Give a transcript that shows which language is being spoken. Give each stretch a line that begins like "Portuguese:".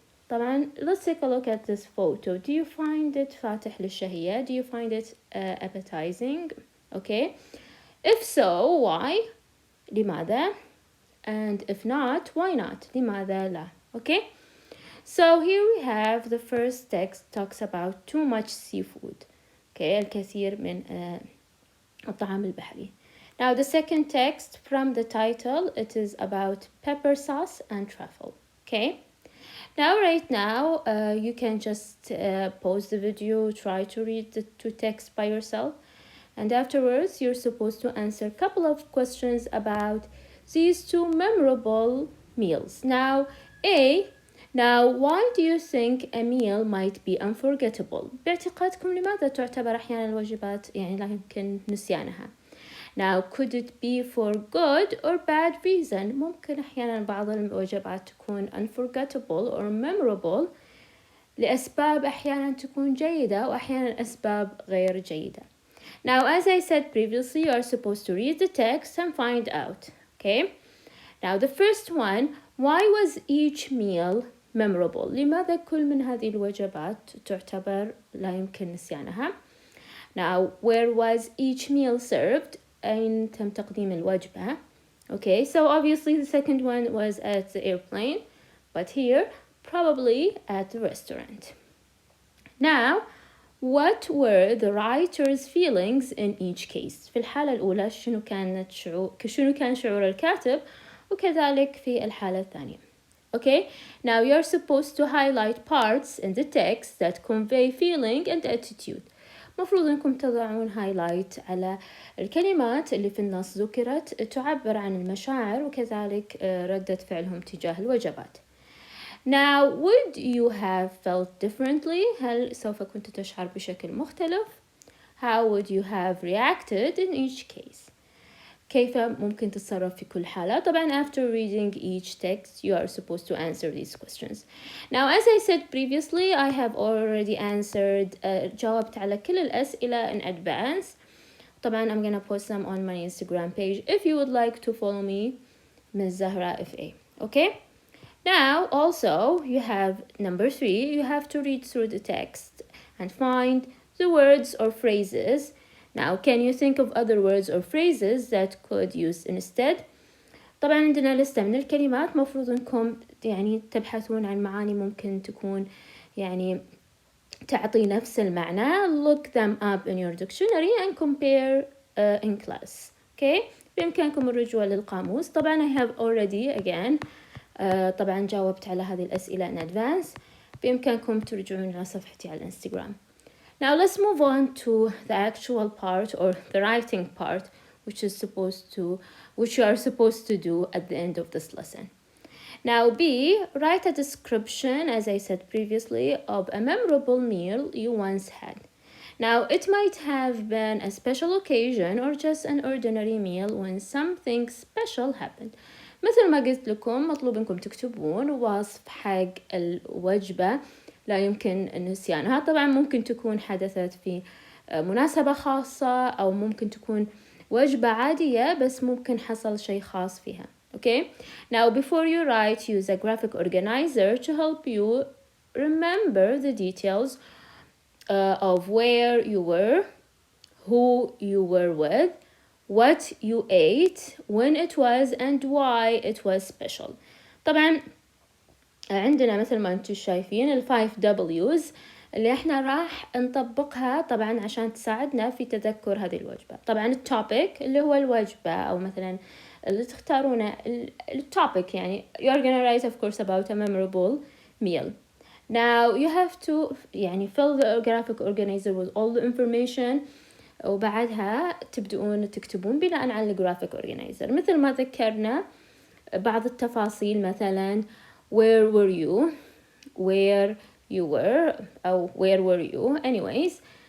English: طبعا let's take a look at this photo. Do you find it
Arabic: فاتح للشهية?
English: Do you find it appetizing? Okay, if so, why?
Arabic: لماذا?
English: And if not, why not?
Arabic: لماذا لا?
English: Okay, so here we have the first text talks about too much seafood.
Arabic: Okay, الكثير من الطعام البحري.
English: Now the second text from the title, it is about pepper sauce and truffle. Okay, now right now you can just pause the video, try to read the two texts by yourself, and afterwards you're supposed to answer a couple of questions about these two memorable meals. Now now why do you think a meal might be unforgettable?
Arabic: باعتقادكم لماذا تعتبر أحيانا الوجبات يعني لا يمكن نسيانها؟
English: Now could it be for good or bad reason?
Arabic: ممكن أحيانا بعض الوجبات تكون
English: unforgettable or memorable
Arabic: لأسباب أحيانا تكون جيدة وأحيانا أسباب غير جيدة.
English: Now as I said previously, you are supposed to read the text and find out. Okay, now the first one, why was each meal memorable?
Arabic: لماذا كل من هذه الوجبات تعتبر لا يمكن نسيانها؟
English: Now where was each meal served?
Arabic: أين تم تقديم الوجبة?
English: Okay, so obviously the second one was at the airplane, but here probably at the restaurant. Now what were the writer's feelings in each case?
Arabic: في الحالة الأولى شنو كان شعور الكاتب وكذلك في الحالة الثانية.
English: Okay, now you're supposed to highlight parts in the text that convey feeling and attitude.
Arabic: مفروض انكم تضعون highlight على الكلمات اللي في النص ذكرت تعبر عن المشاعر وكذلك ردة فعلهم تجاه الوجبات.
English: Now, would you have felt differently?
Arabic: هل سوف كنت تشعر بشكل مختلف?
English: How would you have reacted in each case?
Arabic: كيف ممكن تتصرف في كل حالة.
English: طبعا after reading each text you are supposed to answer these questions. Now as I said previously I have already answered
Arabic: جاوبت على كل الأسئلة
English: in advance. طبعا I'm gonna post them on my Instagram page if you would like to follow me, Ms. Zahra FA. Okay, now also you have number 3, you have to read through the text and find the words or phrases. Now can you think of other words or phrases that could use instead.
Arabic: طبعا عندنا لستة من الكلمات مفروض انكم يعني تبحثون عن معاني ممكن تكون يعني تعطي نفس المعنى.
English: Look them up in your dictionary and compare in class.
Arabic: Okay, بإمكانكم الرجوع للقاموس.
English: طبعا I have already again طبعا
Arabic: جاوبت على هذه الأسئلة
English: in advance.
Arabic: بإمكانكم ترجعون على صفحتي على الانستغرام.
English: Now let's move on to the actual part or the writing part which you are supposed to do at the end of this lesson. Now B, write a description, as I said previously, of a memorable meal you once had. Now it might have been a special occasion or just an ordinary meal when something special happened.
Arabic: مثل ما قلت لكم مطلوب انكم تكتبون وصف حق الوجبة لا يمكن نسيانها. طبعا ممكن تكون حدثت في مناسبة خاصة أو ممكن تكون وجبة عادية بس ممكن حصل شيء خاص فيها.
English: Okay, now before you write use a graphic organizer to help you remember the details of where you were, who you were with, what you ate, when it was and why it was special.
Arabic: طبعا عندنا مثل ما انتم شايفين ال 5 W's اللي احنا راح نطبقها طبعا عشان تساعدنا في تذكر هذه الوجبة. طبعا التوبيك اللي هو الوجبة أو مثلا اللي تختارونه التوبيك يعني
English: you're gonna write of course about a memorable meal. Now you have to يعني fill the graphic organizer with all the information
Arabic: وبعدها تبدؤون تكتبون بناء على الجرافيك
English: organizer
Arabic: مثل ما ذكرنا بعض التفاصيل مثلا
English: where were you, where you were أو where were you anyways.